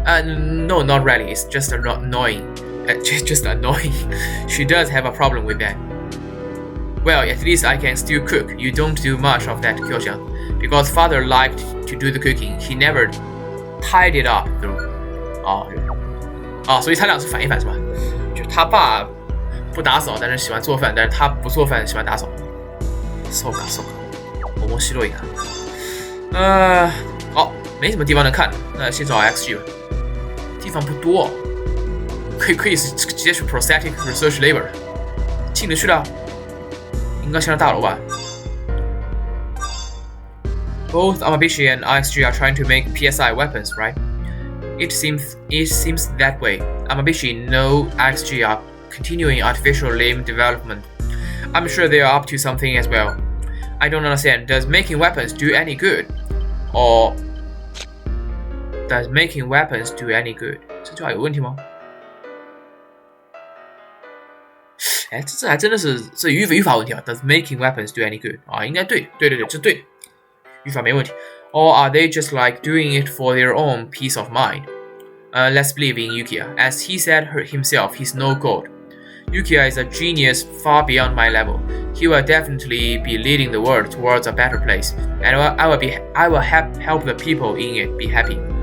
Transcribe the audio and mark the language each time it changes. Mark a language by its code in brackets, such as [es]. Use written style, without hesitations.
[en] No, not really. It's just annoying. Just annoying. She does have a problem with that. Well, at least I can still cook. You don't do much of that, Kyo-chan. Because father liked to do the cooking. He never tied it up through. [zh] 所以他俩是反一反是吧？就他爸不打扫，但是喜欢做饭，但是他不做饭，喜欢打扫。 [ja] そうか。面白いな。 [zh] 没什么地方能看，那先找 XG 吧。地方不多，可以直接去 Prosthetic Research Labor， 进得去的。应该先上大楼吧。 [en] Both Amabishi and IXG are trying to make PSI weapons, right? It seems that way. Amabishi know IXG are continuing artificial limb development. I'm sure they are up to something as well. I don't understand. Does making weapons do any good? Or does making weapons do any good? [zh] 这句话有问题吗？这还真的是这语法问题啊 ！ [en] Does making weapons do any good? [zh] 应该对，这对的，语法没问题。 [en] Or are they just like doing it for their own peace of mind? Let's believe in Yukiya. As he said himself, he's no god. Yukiya is a genius far beyond my level. He will definitely be leading the world towards a better place, and I will help the people in it be happy.